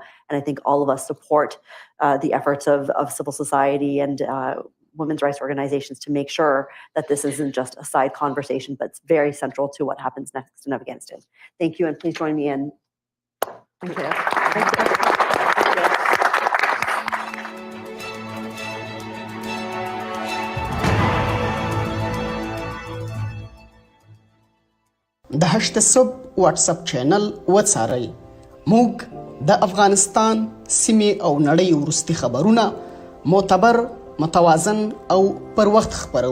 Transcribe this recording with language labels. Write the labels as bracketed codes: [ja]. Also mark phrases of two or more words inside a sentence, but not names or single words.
[en] And I think all of us support the efforts of civil society and women's rights organizations to make sure that this isn't just a side conversation, but it's very central to what happens next in Afghanistan. Thank you, and please join me in. Thank you. Thank you. [ps] د هشت صبح واتس اپ چینل وڅارئ. موږ د افغانستان سیمې او نړۍ وروستي خبرونه معتبر، متوازن او پر وخت خبرو.